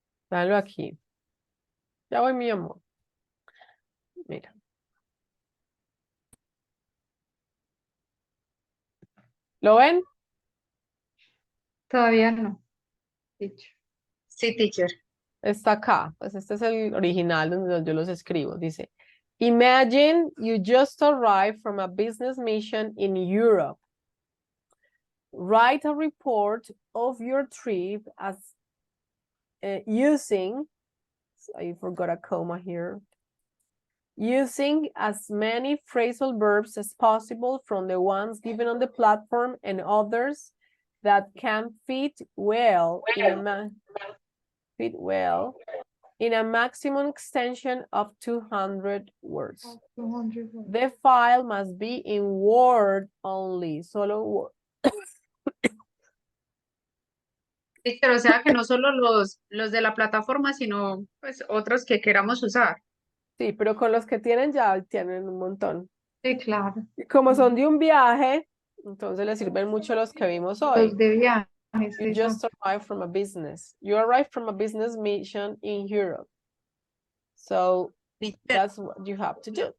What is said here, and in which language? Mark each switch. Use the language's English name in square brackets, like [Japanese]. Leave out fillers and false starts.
[Spanish] Dale aquí. Ya voy, mi amor. Mira. ¿Lo ven? Todavía no, teacher. Sí, teacher. Está acá. Pues este es el original donde yo los escribo. Dice, [English] imagine you just arrived from a business mission in Europe. Write a report of your trip as using, I forgot a comma here, using as many phrasal verbs as possible from the ones given on the platform and others that can fit well in a maximum extension of 200 words. 200 words. The file must be in Word only, [Spanish] solo Word. Teacher, o sea que no solo los de la plataforma, sino pues otros que queramos usar. Sí, pero con los que tienen ya tienen un montón. Sí, claro. Y como son de un viaje, entonces les sirven mucho los que vimos hoy. Los de viajes. [English] You just son- arrived from a business. You arrived from a business mission in Europe. So that's what you have to do.